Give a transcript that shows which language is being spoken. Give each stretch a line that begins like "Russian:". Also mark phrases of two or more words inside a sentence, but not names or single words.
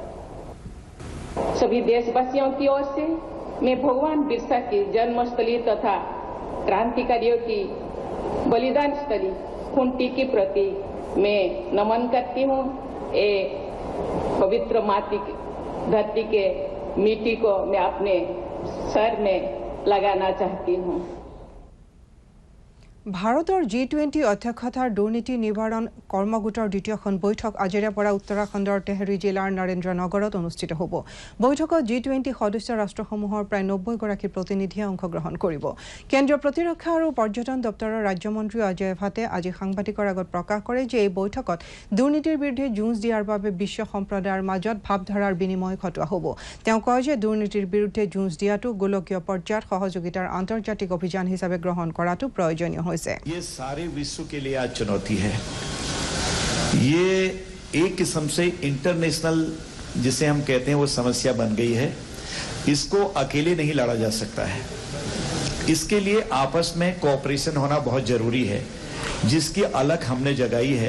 Hindi: सभी देशवासियों की ओर से मैं भगवान बिरसा की जन्मस्थली तथा क्रांतिकारियों की बलिदान स्थली खूंटी की प्रति मैं नमन करती हूँ। ये पवित्र माटी धरती के मिट्टी को मैं अपने सर में लगाना चाहती हूँ।
Assamese: ভাৰতৰ G20 অধ্যক্ষতাৰ দুৰ্নীতি নিবাৰণ কৰ্মগোটৰ দ্বিতীয়খন বৈঠক আজিৰে পৰা উত্তৰাখণ্ডৰ তেহৰী জিলাৰ নৰেন্দ্ৰনগৰত অনুষ্ঠিত হ'ব। বৈঠকত G20 সদস্য ৰাষ্ট্ৰসমূহৰ প্ৰায় 90 গৰাকী প্ৰতিনিধিয়ে অংশগ্ৰহণ কৰিব। কেন্দ্ৰীয় প্ৰতিৰক্ষা আৰু পৰ্যটন দপ্তৰৰ ৰাজ্যমন্ত্ৰী অজয় ভাটে আজি সাংবাদিকৰ আগত প্ৰকাশ কৰে যে এই বৈঠকত দুৰ্নীতিৰ বিৰুদ্ধে যুঁজ দিয়াৰ বাবে বিশ্ব সম্প্ৰদায়ৰ মাজত ভাৱধাৰাৰ বিনিময় ঘটোৱা হ'ব। তেওঁ কয় যে দুৰ্নীতিৰ বিৰুদ্ধে যুঁজ দিয়াটো গোলকীয় পৰ্যায়ত সহযোগিতাৰ আন্তৰ্জাতিক অভিযান হিচাপে গ্ৰহণ কৰাটো প্ৰয়োজনীয় হৈছে।
Hindi: ये सारे विश्व के लिए आज चुनौती है। ये एक किस्म से इंटरनेशनल जिसे हम कहते हैं वो समस्या बन गई है। इसको अकेले नहीं लड़ा जा सकता है। इसके लिए आपस में कोऑपरेशन होना बहुत जरूरी है, जिसकी अलग हमने जगाई है।